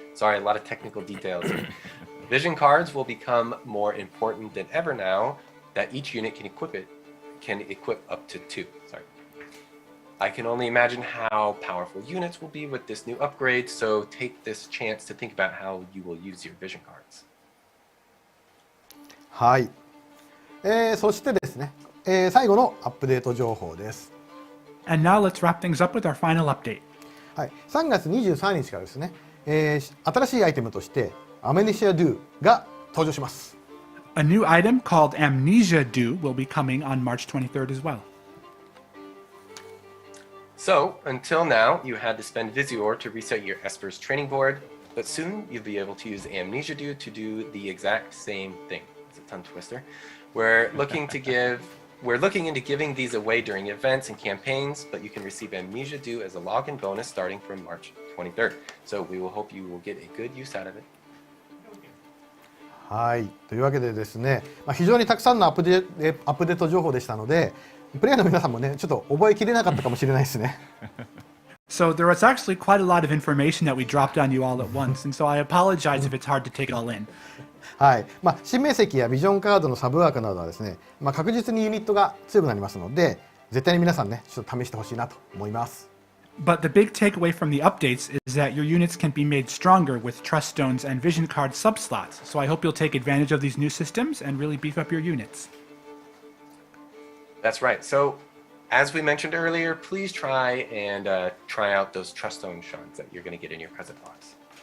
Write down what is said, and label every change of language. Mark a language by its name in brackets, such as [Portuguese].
[English] Sorry, a lot of technical details. Vision cards will become more important than ever now that each unit can equip up to 2. Sorry. I can only imagine how powerful units will be with this new upgrade, so take this chance to think about how you will use your Vision cards. [Japanese] はい。そしてですね、最後のアップデート情報です。 [English] And now let's wrap things up with our final update. [Japanese] はい。 3月23日からですね、新しいアイテムとしてAmnesia Do が登場します。 [English] A new item called Amnesia Do will be coming on March 23rd as well. So, until now, you had to spend Visior to reset your Esper's training board, but soon you'll be able to use Amnesia Do to do the exact same thing. It's a tongue twister. We're looking into giving these away during events and campaigns, but you can receive Amnesia Do as a login bonus starting from March 23rd. So we will hope you will get a good use out of it. [Japanese] はい。というわけでですね、非常にたくさんのアップデート情報でしたので、プレイヤーの皆さんもね、ちょっと覚えきれなかったかもしれないですね。 [English] So there was actually quite a lot of information that we dropped on you all at once, and so I apologize if it's hard to take it all in. [Japanese] はい。新名石やビジョンカードのサブワークなどはですね、確実にユニットが強くなりますので、絶対に皆さんね、ちょっと試してほしいなと思います。 [English] But the big takeaway from the updates is that your units can be made stronger with Trust Stones and Vision Card subslots, so I hope you'll take advantage of these new systems and really beef up your units. That's right. So, as we mentioned earlier, please try out those Trust Stone shards that you're going to get in your present box.